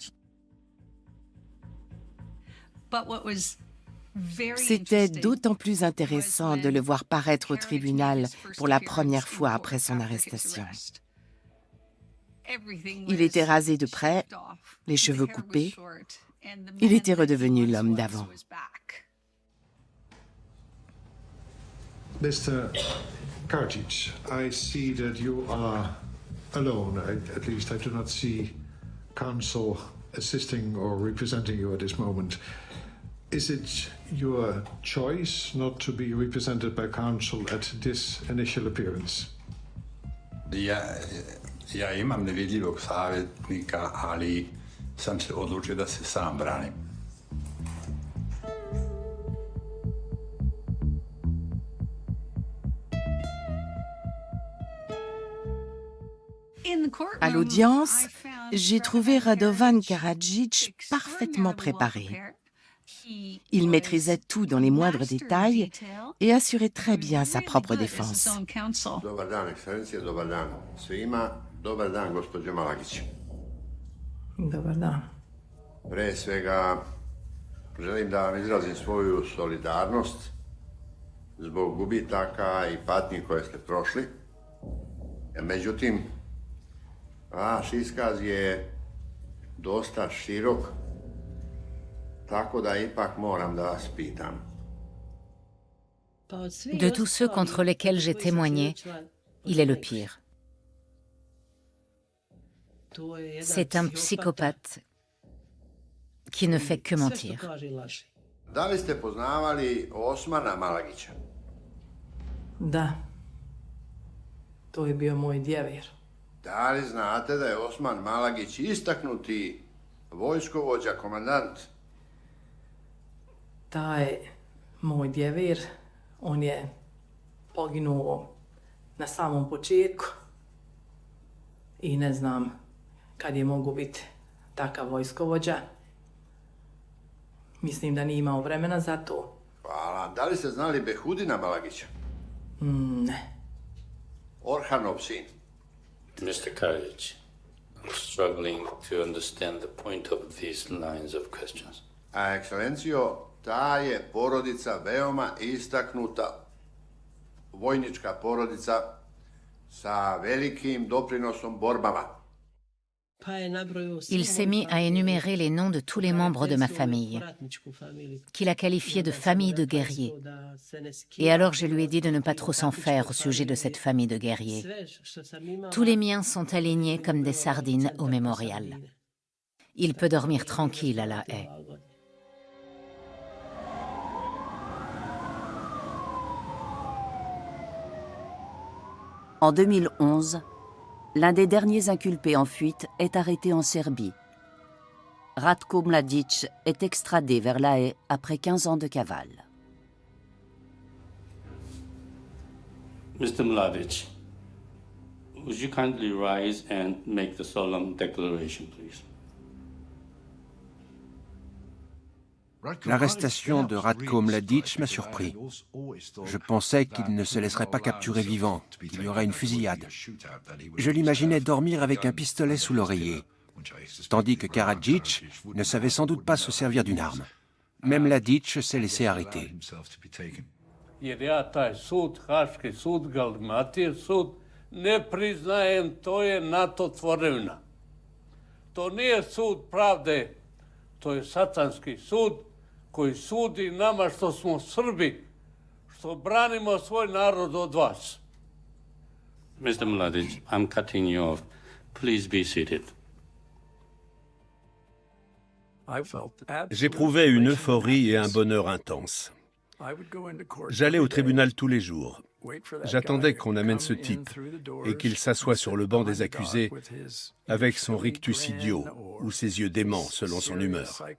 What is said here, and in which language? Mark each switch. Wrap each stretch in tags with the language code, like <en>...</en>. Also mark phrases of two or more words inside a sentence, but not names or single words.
<fr>C'était d'autant plus intéressant de le voir paraître au tribunal pour la première fois après son arrestation. Il était rasé de près, les cheveux coupés. Il était redevenu l'homme d'avant.</fr> <en>Mr. Karadzic, I see that you are alone. At least I do not see counsel assisting or representing you at this moment. Is it your choice not to be represented by counsel at this initial appearance?</en> <sr>Ja imam nevidljivog savjetnika, ali sam se odlučio da se sam branim.</sr> <fr>À l'audience, j'ai trouvé Radovan Karadzic parfaitement préparé. Il maîtrisait tout dans les moindres détails et assurait très bien sa propre défense.</fr> <sr>Dobar dan, ekscelencije, dobar dan svima. Dobar dan, gospođo Malagić.</sr> <bs>Dobar dan.</bs> <sr>Pre svega, želim da vam izrazim svoju solidarnost zbog gubitaka i patnji koje ste prošli. Međutim, vaš iskaz je dosta širok, tako da ipak moram da vas pitam.</sr> <fr>De tous ceux contre lesquels j'ai témoigné, il est le pire. C'est un psychopathe qui qui ne fait que mentir.</fr> <sr>Da li ste poznavali Osmana Malagića?</sr> <bs>Da. To je bio moj djevir.</bs> <sr>Da li znate da je Osman Malagić istaknuti vojskovođa, komandant?</sr> <bs>Taj moj djevir, on je poginuo na samom početku i ne znam kad je mogu biti takav vojskovođa. Mislim da nije imao vremena za to.</bs> <sr>Hvala. Da li ste znali Behudina Malagića?</sr> <bs>Ne.</bs> <sr>Orhanov sin.</sr> <en>Mr. Karadzic, I'm struggling to understand the point of these lines of questions.</en> <sr>A ekscelencijo, ta je porodica veoma istaknuta vojnička porodica sa velikim doprinosom borbama.</sr> <fr>Il s'est mis à énumérer les noms de tous les membres de ma famille, qu'il a qualifiés de famille de guerriers. Et alors je lui ai dit de ne pas trop s'en faire au sujet de cette famille de guerriers. Tous les miens sont alignés comme des sardines au mémorial. Il peut dormir tranquille à La Haye. En 2011, l'un des derniers inculpés en fuite est arrêté en Serbie. Ratko Mladić est extradé vers La Haye après 15 ans de cavale.</fr> <en>Mr. Mladić, would you kindly rise and make the solemn declaration, please?</en> <fr>L'arrestation de Ratko Mladić m'a surpris. Je pensais qu'il ne se laisserait pas capturer vivant, qu'il y aurait une fusillade. Je l'imaginais dormir avec un pistolet sous l'oreiller, tandis que Karadzic ne savait sans doute pas se servir d'une arme. Même Mladić s'est laissé arrêter.</fr> <sr>Jer ja taj sud, Haški sud, Galmatir sud, ne priznajem, to je NATO tvorevina. To nije sud pravde, to je satanski sud koji sudi nama što smo Srbi, što branimo svoj narod od vas.</sr> <en>Mr. Mladić, I'm cutting you off. Please be seated.</en> <fr>J'éprouvais une euphorie et un bonheur intense. J'allais au tribunal tous les jours. J'attendais qu'on amène ce type et qu'il s'assoie sur le banc des accusés avec son rictus idiot ou ses yeux déments selon son humeur.</fr>